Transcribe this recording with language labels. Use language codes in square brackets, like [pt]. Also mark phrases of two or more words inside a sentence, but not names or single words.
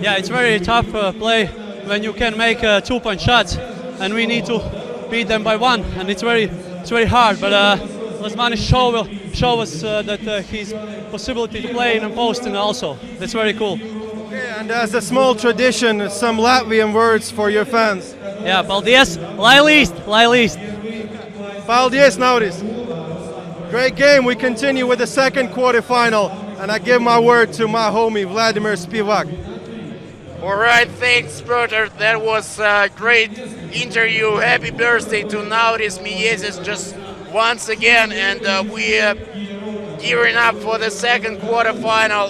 [en] Yeah, it's very tough play when you can make 2-point shots, and we need to beat them by 1, and it's very hard. But Lasmanis will show us that his possibility to play in a post and also. That's very cool. Okay, and as a small tradition, some Latvian words for your fans. Yeah, [lv] paldies, lai līst, lai līst. Paldies, Nauris. [en] Great game. We continue with the second quarterfinal, and I give my word to my homie Vladimir Spivak. All right, thanks, brother. That was a great interview. Happy birthday to Nauris Miezis just once again, and we gearing up for the second quarterfinal.